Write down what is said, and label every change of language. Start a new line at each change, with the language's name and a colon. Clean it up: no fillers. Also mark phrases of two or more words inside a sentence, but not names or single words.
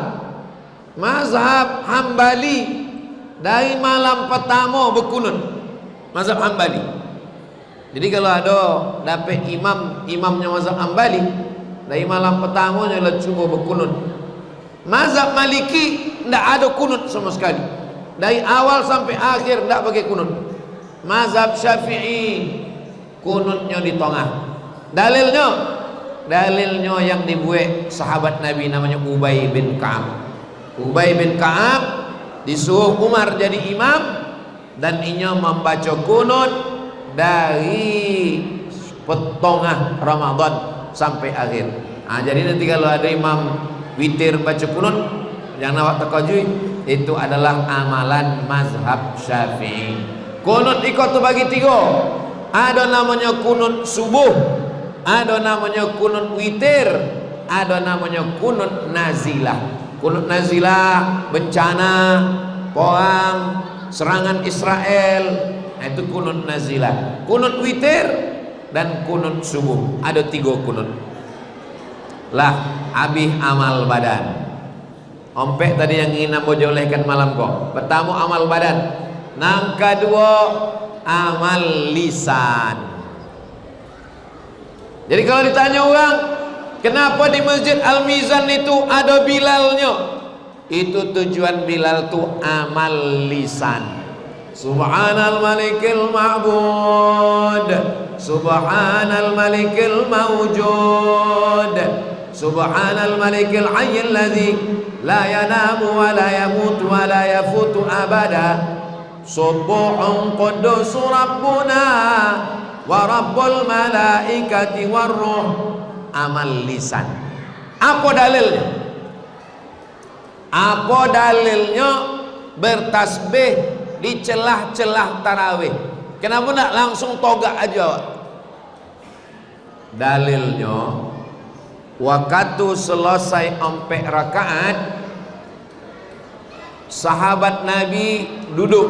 Malay: Mazhab Hambali dari malam pertama berkunut, mazhab Hambali. Jadi kalau ada dapat imamnya mazhab Hambali, dari malam pertama dia cuba berkunut. Mazhab Maliki tidak ada kunut sama sekali, dari awal sampai akhir tidak pakai kunut. Mazhab Syafi'i kunutnya di tengah. Dalilnya yang dibuat sahabat Nabi namanya Ubay bin Ka'ab. Ubay bin Ka'ab disuruh Umar jadi imam, dan inya membaca kunut dari tengah Ramadan sampai akhir. Jadi nanti kalau ada imam witir baca kunut, jangan awak terkejut, itu adalah amalan mazhab Syafi'i. Kunut ikut tu bagi 3. Ada namanya kunut subuh, ada namanya kunut witir, ada namanya kunut nazilah. Kunut nazilah bencana, perang, serangan Israel, itu kunut nazilah. Kunut witir dan kunut subuh, ada 3 kunut. Lah habis amal badan.
Minangkabau: Ompek tadi yang ingin ambo jolehkan malam kok.
Malay: Pertama amal badan, yang kedua amal lisan. Jadi kalau ditanya orang, kenapa di Masjid Al-Mizan itu ada Bilalnya? Itu tujuan Bilal itu amal lisan.
Arabic: سبحان الملك المعبود، سبحان الملك الموجود، سبحان الملك الحي الذي لا ينام ولا يموت ولا يفوت أبدا، سبوح قدوس ربنا ورب الملائكة والروح.
Malay: Amal lisan. Apa dalilnya? Apa dalilnya bertasbih di celah-celah tarawih? Kenapa nak langsung togak aja? Dalilnya waktu selesai 4 rakaat sahabat Nabi duduk.